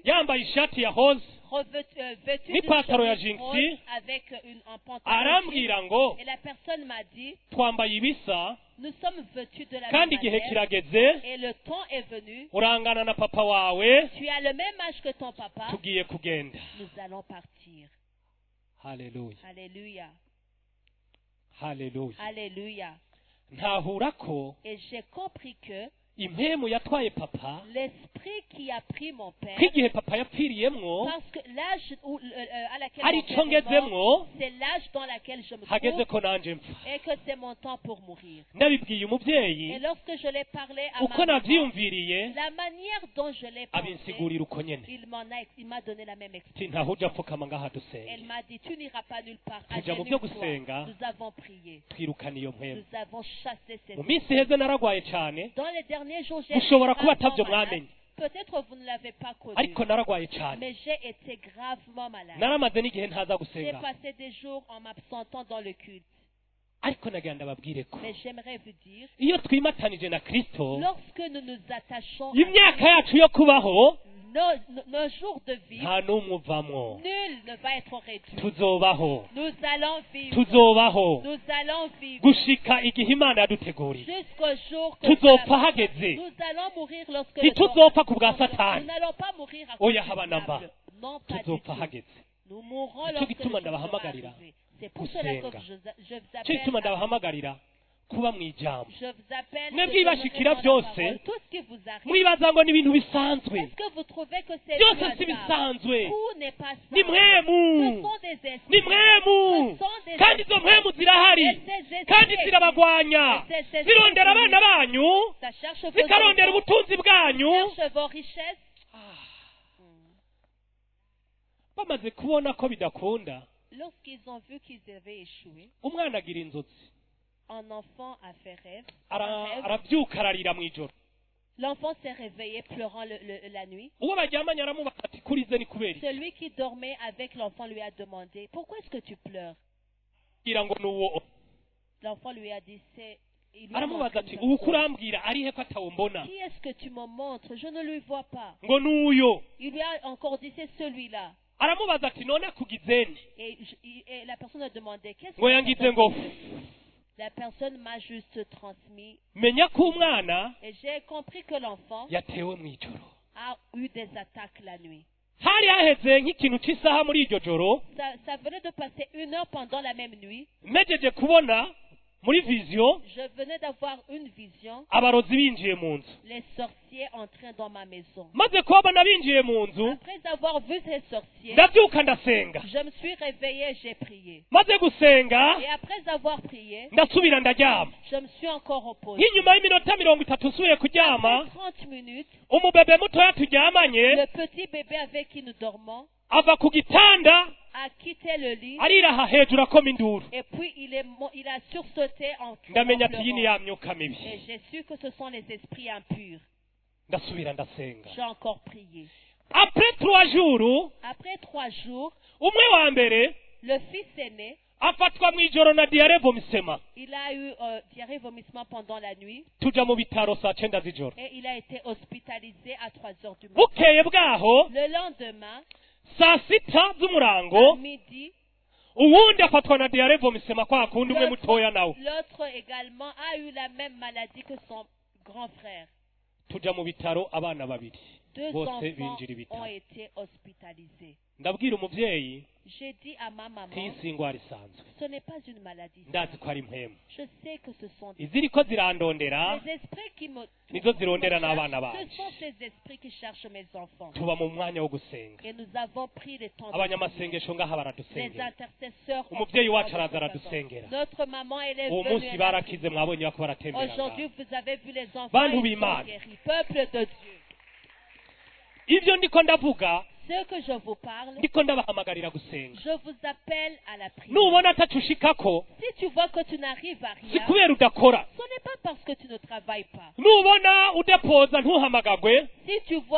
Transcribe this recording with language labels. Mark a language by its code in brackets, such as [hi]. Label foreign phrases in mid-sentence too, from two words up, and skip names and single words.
[rn] yambaye ishati ya hoze [fr] vêtue [rn] n'ipantaro ya [fr] chemise [rn] jinsi, [fr] rose avec un pantalon. [rn] arambwira ngo [fr] Et la personne m'a dit, [rn] twambaye ibisa [fr] nous sommes vêtus de la [rn] kandi [fr] même [rn] igihe [fr] manière. [rn] kirageze [fr] Et le temps est venu. [rn] urangana na papa wawe [fr] Tu as le même âge que ton papa. [rn] tugiye kugenda. [fr] Nous allons partir. [rn] Haleluya, [fr] Alléluia. [rn] haleluya. [fr] Alléluia. [rn] Ntahura ko [fr] Et j'ai compris que [rn] impemu yatwaye papa [fr] l'esprit qui a pris mon père, [rn] nk'igihe papa yapfiriyemwo [fr] parce que l'âge à laquelle [rn] hari [fr] mon [rn] ico [fr] père est mort, [rn] ngezemwo [fr] c'est l'âge dans lequel je me [rn] hageze [fr] trouve [rn] ko nanje mpfa. [fr] et que c'est mon temps pour mourir. [rn] Nabibwiye [fr] Et [rn] umuvyeyi [fr] lorsque je l'ai parlé à [rn] uko [fr] ma maman, [rn] navyiyumviriye [fr] la manière dont je l'ai pensé, [rn] abinsigurira uko nyene. [fr] il m'a donné la même [rn] Ti [fr] explication. [rn] ntaho uja apfukama ngaha [fr] Elle [rn] dusenge, [fr] m'a dit, tu n'iras pas nulle part. [rn] Tuja mu [fr] Agenouille-toi. [rn] byo gusenga. [fr] Nous avons prié. [rn] twirukana iyo mpemu. [fr] Nous avons chassé cette [rn] Mu minsi iheze naragwaye cane, [fr] Dans les derniers jours, j'ai [rn] mushobora [fr] été [rn] kuba [fr] gravement [rn] atavyo [fr] malade. [rn] mwamenye, [fr] Peut-être vous ne l'avez pas connu. [rn] ariko naragwaye cane. [fr] Mais j'ai été gravement malade. [rn] Naramaze n'igihe ntaza [fr] J'ai [rn] gusenga, [fr] passé des jours en m'absentant dans le culte. [rn] ariko nagira ndababwire ko [fr] Mais j'aimerais vous dire, [rn] iyo twimatanije na Kristo [fr] lorsque nous nous attachons à [rn] imyaka yacu yo kubaho [fr] nos jours de vie, [rn] nta n'umwe uvamwo. [fr] nul ne va être réduit. [rn] Tuzobaho, [fr] Nous allons vivre. [rn] tuzobaho [fr] Nous allons vivre [rn] gushika igihe Imana yaduteguriye. [fr] jusqu'au jour que [rn] Tuzopfa [fr] Dieu a- [rn] hageze, [fr] nous allons mourir lorsque le [rn] ntituzopfa [fr] temps- [rn] ku bwa [fr] Nous [rn] Satani, [fr] n'allons pas mourir à [rn] oya [fr] cause [rn] haba [fr] du [rn] na mba, [fr] diable. Non, pas du [rn] tuzopfa [fr] tout. [rn] hageze. [fr] Nous mourrons [rn] Nicyo [fr] lorsque [rn] gituma [fr] le jour sera [rn] ndabahamagarira [fr] arrivé. C'est pour cela que [rn] gusenga. [fr] je vous [rn] Cyo [fr] appelle. [rn] gituma ndabahamagarira kuba mu ijambo. [fr] Je vous appelle. [rn] Mwebwe [fr] de [rn] ibashikira [fr] demeurer dans la [rn] byose, [fr] parole. Tout ce qui vous arrive. [rn] mwibaza ngo ni ibintu bisanzwe. [fr] Est-ce que vous trouvez que c'est [rn] Byose [fr] du [rn] si [fr] hasard? [rn] bisanzwe, [fr] Tout n'est pas ça. [rn] ni [fr] Ce [rn] mwemu, [fr] sont des esprits. [rn] ni mwemu, [fr] Ce sont des [rn] kandi izo [fr] esprits. [rn] mwemu zirahari, [fr] Et ces esprits [rn] kandi zirabagwanya, [fr] Et ces esprits [rn] zirondera [fr] qui- [rn] abana banyu, [fr] Ça cherche vos [rn] zikarondera [fr] enfants, [rn] ubutunzi bwanyu. [fr] cherche vos richesses. [rn] Bamaze kubona ko bidakunda, [fr] Lorsqu'ils ont vu qu'ils avaient échoué, [rn] umwana agira inzozi, [fr] un enfant a fait rêve. [rn] arabyuka ararira mu ijoro. [fr] L'enfant s'est réveillé pleurant la nuit. [rn] Uwo baryamanye aramubaza ati kurize ni kubera iki? [fr] Celui qui dormait avec l'enfant lui a demandé, pourquoi est-ce que tu pleures? [rn] Kugira ngo nuwo. [fr] L'enfant lui a dit, il lui a [rn] Aramubaza [fr] montré [rn] ati [fr] une [rn] uwo [fr] personne. [rn] kurambwira arihe ko atawumbona? [fr] Qui est-ce que tu me montres? Je ne lui vois pas. [rn] Ngo nuyo. [fr] Il lui a encore dit, c'est celui-là. [rn] Aramubaza ati none akugizene? [fr] Et la personne a demandé, qu'est-ce [rn] Ngo [fr] que [rn] yangize ngo [fr] la personne m'a juste transmis. [rn] menya ko umwana [fr] Et j'ai compris que l'enfant [rn] yatewe mu ijoro. [fr] a eu des attaques la nuit. [rn] Hari haheze nk'ikintu cy'isaha muri iryo joro, [fr] Ça venait de passer 1 heure pendant la même nuit. [rn] mejeje kubona muri viziyo [fr] Je venais d'avoir une vision, [rn] abarozi binjiye mu nzu [fr] les sorciers entraient dans ma maison. [rn] maze kubabona binjiye mu nzu [fr] Après avoir vu ces sorciers, [rn] ndabyuka ndasenga [fr] je me suis réveillée, j'ai prié. [rn] maze gusenga [fr] Et après avoir prié, [rn] ndasubira ndaryama [fr] je me suis encore reposée. [rn] nk'inyuma y'iminota 30 nsubiye kuryama [fr] Après 30 minutes, [rn] umubebe mutoya turyamanye [fr] le petit bébé avec qui nous dormons [rn] ava ku gitanda [fr] a quitté le lit [rn] ariraha hejuru akoma induru [fr] et puis il a sursauté en [rn] ndamenya ati iyi ni [fr] pleurant. [rn] ya myuka mibi [fr] Et j'ai su que ce sont les esprits impurs. [rn] ndasubira ndasenga [fr] J'ai encore prié. après 3 jours Après 3 jours, [rn] umwe wa mbere [fr] le fils aîné, [rn] afatwa mu ijoro na [fr] diare vomisema il a eu diarrhée vomissement pendant la nuit [rn] tuja mu bitaro saa 9 z'ijoro [fr] et il a été hospitalisé à 3 heures du matin. [rn] bukeye bwaho [fr] Le lendemain, [rn] saa 6 [fr] à [rn] z'umurango [fr] midi, [rn] uwundi afatwa na [fr] diare vomisema [rn] kwa kundi umwe mutoya nawe [fr] l'autre également a eu la même maladie que son grand frère. [rn] tuja mu bitaro abana babiri [fr] 2 [rn] bose [fr] enfants [rn] binjira [fr] ont [rn] ibitaro [fr] été hospitalisés. [rn] ndabwira umuvyeyi [fr] J'ai dit à ma maman, [rn] ntiyisi ingwara isanzwe [fr] ce n'est pas une maladie. [rn] ndazi ko ari impemu [fr] Je sais que ce sont [rn] iziriko zirandondera [fr] des esprits qui me... [rn] nizo zirondera [fr] Ce [rn] n'abana banje [fr] sont ces esprits qui cherchent mes enfants. [rn] tuba mu mwanya wo gusenga [fr] Et nous avons pris le temps de prier. [rn] abanyamasengesho ngaha [fr] Les [rn] baradusengera [fr] intercesseurs ont [rn] umuvyeyi [fr] pris [rn] wacu [fr] le temps de [rn] araza [fr] prier. [rn] aradusengera [fr] Notre maman, elle est [rn] uwo [fr] venue. [rn] munsi [fr] elle a [rn] barakize [fr] prié. [rn] mwabonye bako baratembera [fr] Aujourd'hui, [rn] ngaha. [fr] vous avez vu les enfants, [rn] Bantu [fr] ils sont [rn] b'Imana. [fr] guéris. Peuple de Dieu. [rn] ivyo ndiko ndavuga [fr] Ce que je vous parle, [rn] ndiko ndabahamagarira gusenga [fr] je vous appelle à la prière. [rn] nubona atacushikako [fr] Si tu vois que tu n'arrives à [rn] si [fr] rien, [rn] kubera udakora [fr] ce n'est pas parce que tu ne travailles pas. [rn] nubona udepoza ntuhamagagwe [fr] Si tu vois